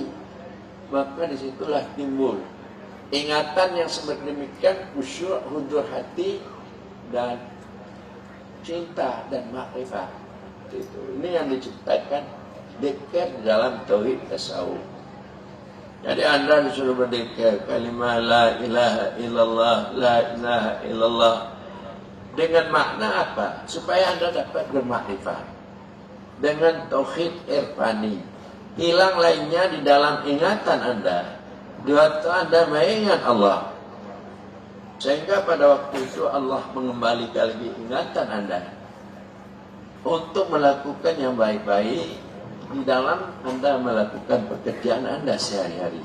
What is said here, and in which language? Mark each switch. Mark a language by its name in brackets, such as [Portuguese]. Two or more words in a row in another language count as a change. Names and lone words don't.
[Malay] Maka disitulah timbul ingatan yang sedemikian khusyuk, hudur hati dan cinta dan makrifat. Ini yang diciptakan dekat dalam tauhid tasawuf. Jadi anda disuruh berdikir kalimah [Arabic] لا إله إلا الله، لا إله إلا الله. [Malay] Dengan makna apa? Supaya anda dapat bermakrifat dengan tauhid irfani. Hilang lainnya di dalam ingatan anda. Di waktu anda mengingat Allah, sehingga pada waktu itu Allah mengembalikan lagi ingatan anda untuk melakukan yang baik-baik di dalam anda melakukan pekerjaan anda sehari-hari.